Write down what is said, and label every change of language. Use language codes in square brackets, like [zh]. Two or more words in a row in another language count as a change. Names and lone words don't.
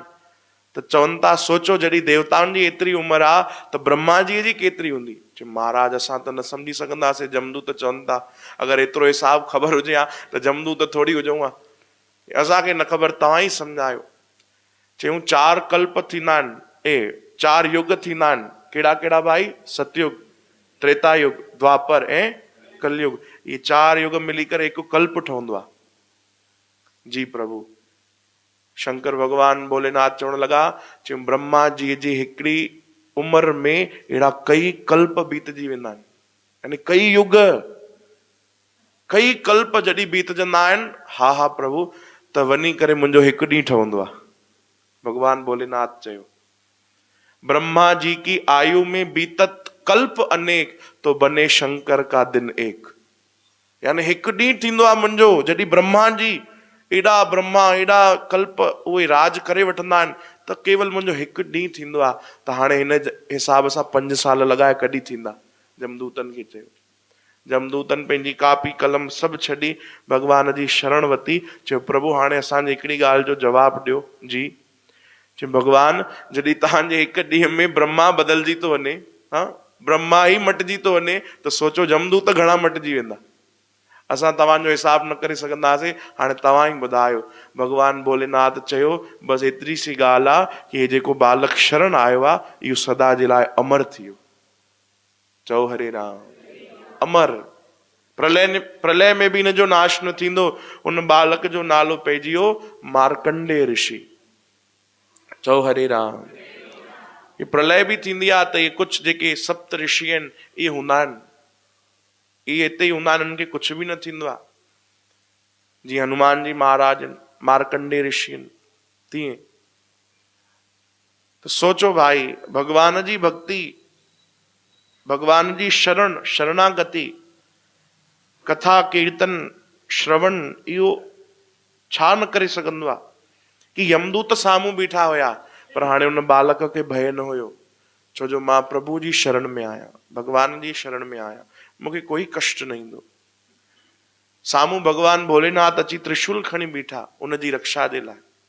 [sd] त चवनि था सोचो जॾहिं देवताउनि जी एतिरी उमिरि आहे त ब्रह्मा जी केतिरी हूंदी? चयो महाराज असां त न सम्झी सघंदासीं। जमदूत चवनि था अगरि एतिरो हिसाब ख़बर हुजे हा त जमदूत थोरी हुजूं हा, असांखे न ख़बर, तव्हां ई सम्झायो। चयूं 4 कल्प थींदा आहिनि, 4 युग थींदा आहिनि। कहिड़ा कहिड़ा भाई? सतयुग, त्रेता युग, द्वापर ऐं कलयुग। ये 4 युग मिली करे 1 कल्प ठहंदो आहे। जी प्रभु। शंकर भगवान भोलेनाथ चवण लगा, चयूं ब्रह्मा जी जी हिकिड़ी उमिरि में अहिड़ा कई कल्प बीतजी वेंदा आहिनि, यानी कई युग, कई कल्प जॾहिं बीतजंदा आहिनि। हा हा प्रभु त वञी करे मुंहिंजो 1 ॾींहुं ठहंदो आहे। भगवान भोलेनाथ चयो [hi] ब्रह्मा जी की आयु में बीतत कल्प अनेक तो बने शंकर का दिन एक। [sd] यानी 1 ॾींहुं थींदो आहे मुंहिंजो जॾहिं ब्रह्मा जी एॾा कल्प उहे राज करे वठंदा आहिनि त केवल मुंहिंजो 1 ॾींहुं थींदो आहे। त हाणे हिन हिसाब सां 5 साल लॻाए कॾहिं थींदा? जमदूतन खे चयो। जमदूतन पंहिंजी कापी कलम सभु छॾी भगवान जी शरण वरिती। चयो प्रभु हाणे असांजी हिकिड़ी ॻाल्हि जो जवाबु ॾियो। जी। चयो भगवान जॾहिं तव्हांजे 1 ॾींहं में ब्रह्मा बदिलजी थो वञे, हा ब्रह्मा ई मटिजी थो वञे, त सोचो जमदूत घणा मटिजी वेंदा। असां तव्हांजो हिसाब न करे सघंदासीं, हाणे तव्हां ई ॿुधायो। भगवान भोलेनाथ चयो बसि एतिरी सी ॻाल्हि आहे कि जेको बालक शरण आयो आहे इहो सदा जे लाइ अमर थी वियो। चओ हरे राम। अमर, प्रलय में भी हिनजो नाश न थींदो। उन बालक जो नालो पइजी वियो मार्कंडेय ऋषि। चओ हरे राम। ये प्रलय भी थींदी आहे त ये कुछ जेके 7 ऋषि आहिनि इहे हूंदा आहिनि, इहे हिते ई हूंदा आहिनि, इन्हनि खे कुछ भी न थींदो आहे। जीअं हनुमान जी महाराज आहिनि, मार्कंडेय ऋषि आहिनि, तीअं। तो सोचो भाई भगवान जी भक्ति भगवान जी शरण शरणागति कथा कीर्तन श्रवण इहो छा न करे सघंदो आहे कि यमदूत साम्हूं बीठा हुया पर हाणे उन बालक खे भय न हुयो छो जो मां प्रभु जी शरण में आहियां भगवान जी शरण में आहियां मूंखे कोई कष्ट न ईंदो साम्हूं भगवान भोलेनाथ अची त्रिशूल खणी बीठा उन जी रक्षा जे लाइ